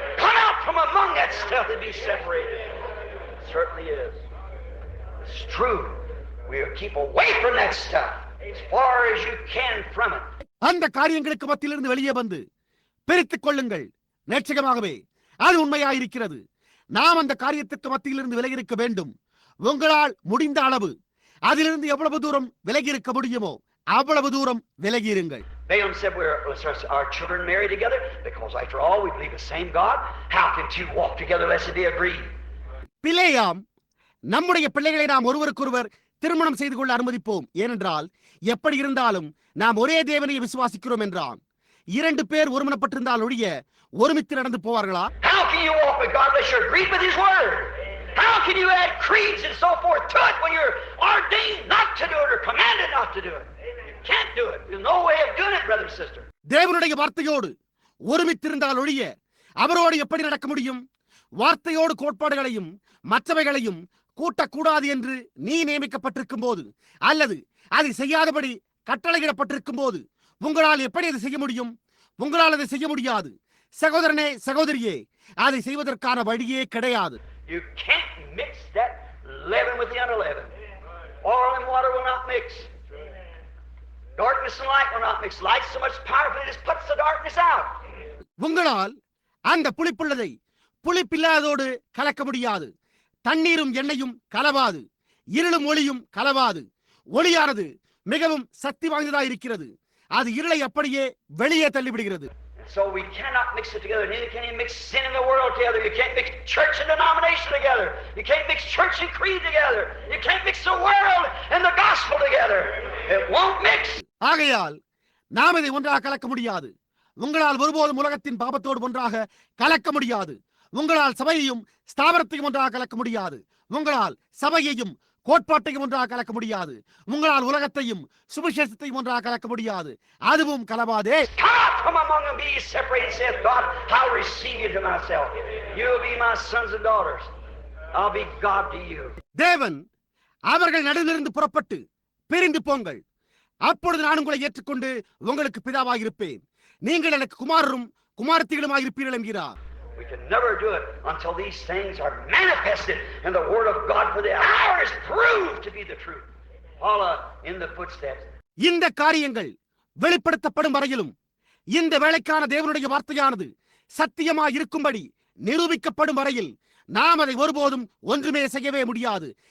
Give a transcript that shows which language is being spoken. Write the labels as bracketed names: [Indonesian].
[English] Come out from among that stuff and be separated. It certainly is. It's true. We'll keep away from that stuff as far as you can from it. [Tamil] அந்த காரியங்களுக்கு மத்தியிலிருந்து வெளியே வந்து பிரித்துக் கொள்ளுங்கள். நிச்சயமாகவே அது உண்மையாயிருக்கிறது. நாம் அந்த காரியத்திற்கு மத்தியிலிருந்து விலகி இருக்க வேண்டும். உங்களால் முடிந்த அளவு அதிலிருந்து எவ்வளவு தூரம் விலகி இருக்க முடியுமோ அவ்வளவு தூரம் விலகி இருங்கள். [English] Balaam said, our children marry together because after all we believe the same God. How can two walk together unless they agree? [Tamil] பிலேயாம், நம்முடைய பிள்ளைகளை நாம் ஒருவருக்கொருவர் திருமணம் செய்து கொள்ள அனுமதிப்போம், ஏனென்றால் எப்படி இருந்தாலும் நாம் ஒரே தேவனை விசுவாசிக்கிறோம் என்றான். 2 பேர் ஒருமனப்பட்டிருந்தால் ஒழிய ஒருமித்து நடந்து போவார்களா? [English] How can you walk with God unless you're agreed with His Word? How can you add creeds and so forth to it when you're ordained not to do it or commanded not to do it? You can't do it. There's no way of doing it, brother and sister. [Tamil] தேவனுடைய வார்த்தையோடு ஒருமித்திருந்தால் ஒழிய அவரோடு எப்படி நடக்க முடியும்? வார்த்தையோடு கோட்பாடுகளையும் மற்றவைகளையும் கூட்டக்கூடாது என்று நீ நியமிக்கப்பட்டிருக்கும் போது அல்லது அதை செய்யாதபடி கட்டளையிடப்பட்டிருக்கும் போது உங்களால் எப்படி அதை செய்ய முடியும்? உங்களால் அதை செய்ய முடியாது. சகோதரனே, சகோதரியே, அதை செய்வதற்கான வழியே கிடையாது. [English] You can't mix that leaven with the unleavened. Oil and water will not mix. Darkness and light will not mix. Light so much powerful it just puts the darkness out. [Tamil] உங்களால் அந்த புளிப்புள்ளதை புளிப்பில்லாதோடு கலக்க முடியாது. தண்ணீரும் எண்ணெயும் கலவாது, இருளும் ஒளியும் கலவாது. ஒளியானது மிகவும் சக்தி வாய்ந்ததாக இருக்கிறது. அது இருளை அப்படியே வெளியே தள்ளிவிடுகிறது. [English] So we cannot mix it together. Neither can you mix sin in the world together. You can't mix church and denomination together. You can't mix church and creed together. You can't mix the world and the gospel together. It won't mix. [Tamil] ஆகையால் நாம் இதை ஒன்றாக கலக்க முடியாது. உங்களால் ஒருபோதும் உலகத்தின் பாவத்தோடு ஒன்றாக கலக்க முடியாது. உங்களால் சபையையும் ஸ்தாபனத்தையும் ஒன்றாக கலக்க முடியாது. உங்களால் சபையையும் கோட்பாட்டையும் ஒன்றாக கலக்க முடியாது. உங்களால் உலகத்தையும் சுவிசேஷத்தையும் ஒன்றாக கலக்க முடியாது. அதுவும் கலவாதே. [English] Come among them, be ye separated, saith God. I'll receive you to myself. You'll be my sons and daughters. I'll be God to you. [Tamil] தேவன் அவர்கள் நடுவிலிருந்து புறப்பட்டு பிரிந்து போங்கள், அப்பொழுது நான் உங்களை ஏற்றுக்கொண்டு உங்களுக்கு பிதாவாக இருப்பேன். நீங்கள் எனக்கு குமாரரும் குமாரத்திகளுமாக இருப்பீர்கள் என்கிறார். [English] We can never do it until these things are manifested in the Word of God, for the hour is proved to be the truth. Follow in the footsteps. [Tamil] இந்த காரியங்கள் வெளிப்படுத்தப்படும் வரையிலும் இந்த வேளைக்கான தேவனுடைய வார்த்தையானது சத்தியமாய் இருக்கும்படி நிரூபிக்கப்படும் வரையில் நாம் அதை ஒருபோதும் ஒன்றுமே செய்யவே முடியாது.